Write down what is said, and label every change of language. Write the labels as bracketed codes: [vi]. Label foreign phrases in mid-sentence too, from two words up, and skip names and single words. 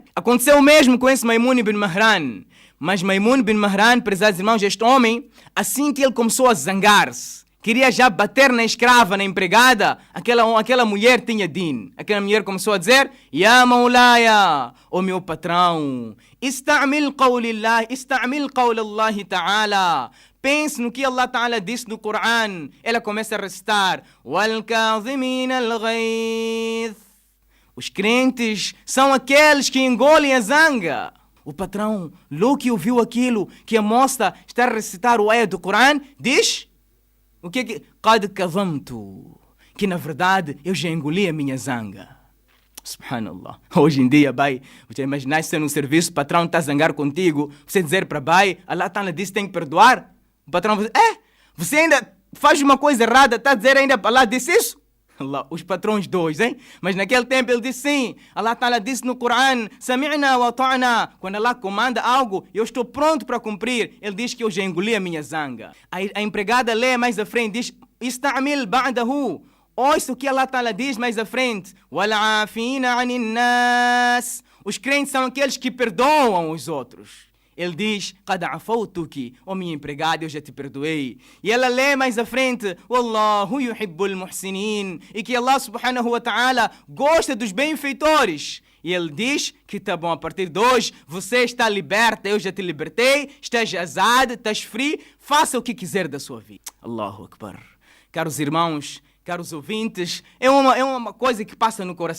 [pt] Aconteceu o mesmo com esse Maimun ibn Mahran. Mas Maimun ibn Mahran, prezados irmãos, este homem, assim que ele começou a zangar-se, queria já bater na escrava, na empregada, aquela mulher tinha din. Aquela mulher começou a dizer: [ar] يا مولاي, [pt] o meu patrão, [ar] استعمل قول الله، استعمل قول الله تعالى. [pt] Pense no que [ar] الله تعالى [pt] disse no Coran. Ela começa a recitar: [ar] والكاظمين الغيظ. [pt] Os crentes são aqueles que engolem a zanga. O patrão, logo que ouviu aquilo, que a moça está a recitar o ayah do Coran, diz: o que é que? [ar] قد كظمت. [pt] Que na verdade eu já engoli a minha zanga. [ar] Subhanallah. [pt] Hoje em dia, você imaginar se no serviço o patrão está a zangar contigo, você dizer para [ar] الله تعالى [pt] disse tem que perdoar. O patrão vai dizer: você ainda faz uma coisa errada, está a dizer ainda para Allah disse isso? Allah, os patrões dois, hein? Mas naquele tempo ele disse sim. [ar] الله تعالى [pt] disse no Coran: [ar] سمعنا وأطعنا. [pt] Quando Allah comanda algo, eu estou pronto para cumprir. Ele diz que eu já engoli a minha zanga. A empregada lê mais à frente, diz: [ar] استعمل بعده. [pt] Ouça o que [ar] الله تعالى [pt] diz mais à frente: [ar] والعافين عن الناس. [pt] Os crentes são aqueles que perdoam os outros. Ele diz: [ar] قد عفوتك, [pt] ó minha empregada, eu já te perdoei. E ela lê mais à frente: [ar] والله يحب المحسنين. [pt] E que [ar] الله سبحانه وتعالى [pt] gosta dos benfeitores. E ele diz que tá bom, a partir de hoje você está liberta, eu já te libertei, estás azad, estás free, faça o que quiser da sua vida. [ar] الله أكبر. [pt] Caros irmãos, caros ouvintes, é uma coisa que passa no coração.